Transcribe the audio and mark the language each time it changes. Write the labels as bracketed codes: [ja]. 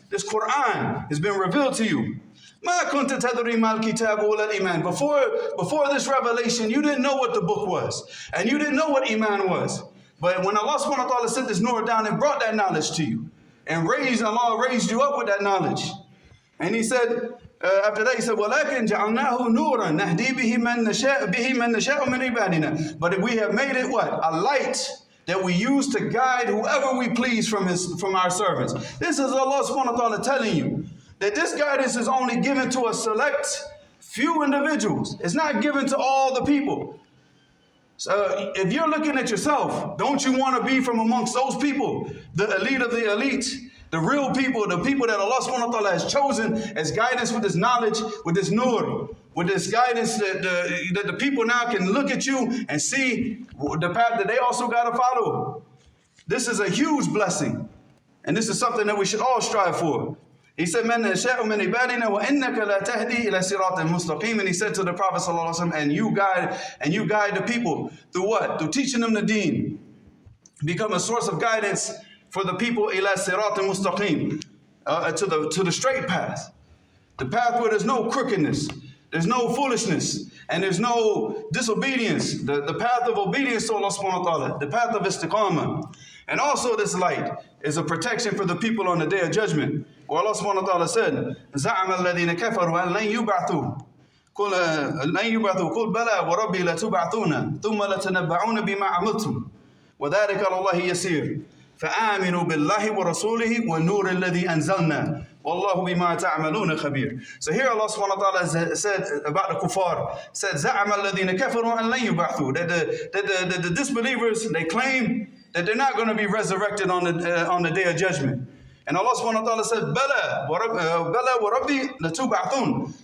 [en] This Quran has been revealed to you. [ar] مَا كُنْتَ تَدْرِي مَا الْكِتَابُ وَلَا الْإِيمَانُ. [en] Before this revelation, you didn't know what the book was, and you didn't know what Iman was. But when Allah subhanahu wa ta'ala sent this nur down and brought that knowledge to you, and Allah raised you up with that knowledge. And He said, after that He said, [ar] وَلَكِنْ جَعَلْنَاهُ نُورًا نَهْدِي بِهِ مَنْ نَشَاءُ مِنْ عِبَادِنَا. [en] But we have made it what? A light that we use to guide whoever we please from our servants. This is Allah subhanahu wa ta'ala telling you that this guidance is only given to a select few individuals. It's not given to all the people. So if you're looking at yourself, don't you want to be from amongst those people, the elite of the elite? The real people, the people that Allah subhanahu wa ta'ala has chosen as guidance with this knowledge, with this nur, with this guidance that the people now can look at you and see the path that they also got to follow. This is a huge blessing. And this is something that we should all strive for. He said, [ar] مَنْ نَشَاءُ مِنْ عِبَادِنَا وَإِنَّكَ لَا تَهْدِي إِلَى صِرَاطٍ مُسْتَقِيمٍ. [en] And He said to the Prophet sallallahu alaihi wasallam, and you guide the people through what? Through teaching them the deen. Become a source of guidance for the people, [ar] ila sirat mustaqim, [en] to the straight path, the path where there's no crookedness, there's no foolishness, and there's no disobedience, the path of obedience to Allah subhanahu wa ta'ala, the path of istiqamah. And also this light is a protection for the people on the day of judgment. Where Allah subhanahu wa ta'ala said, [ar] زَعَمَ الَّذِينَ كَفَرُوا أَن لَن يُبْعَثُوا لن يبعثوا قل بلى وربي لتبعثون ثم لتنبعون بما عملتم وذلك على الله يسير فآمنوا بالله ورسوله والنور الذي أنزلنا والله بما تعملون خبير. [en] So here Allah subhanahu wa ta'ala said about the kuffar, said [ar] زعم الذين كفروا أن لن يبعثوا, [en] that the disbelievers, they claim that they're not going to be resurrected on the day of judgment. And Allah subhanahu wa ta'ala said, [ar] Bala wa Rabbi latub'athun.